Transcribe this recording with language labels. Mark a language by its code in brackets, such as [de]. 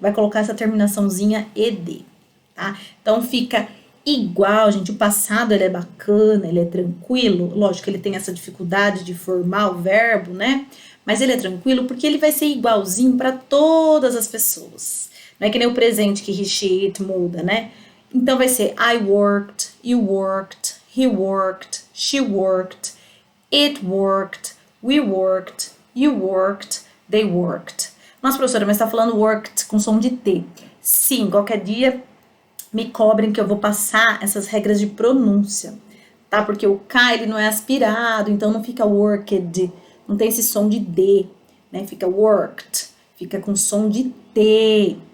[pt] Vai colocar essa terminaçãozinha ed. Tá? Então fica igual, gente. O passado ele é bacana, ele é tranquilo. Lógico que ele tem essa dificuldade de formar o verbo, né? Mas ele é tranquilo porque ele vai ser igualzinho para todas as pessoas. Não é que nem o presente que [en] he, she, it [pt] muda, né? Então vai ser [en] I worked, you worked, he worked, she worked, it worked, we worked, you worked, they worked. [pt] Nossa, professora, mas tá falando worked com som de T. Sim, qualquer dia me cobrem que eu vou passar essas regras de pronúncia, tá? Porque o K, ele não é aspirado, então não fica worked, não tem esse som de D, né? Fica worked, fica com som de T.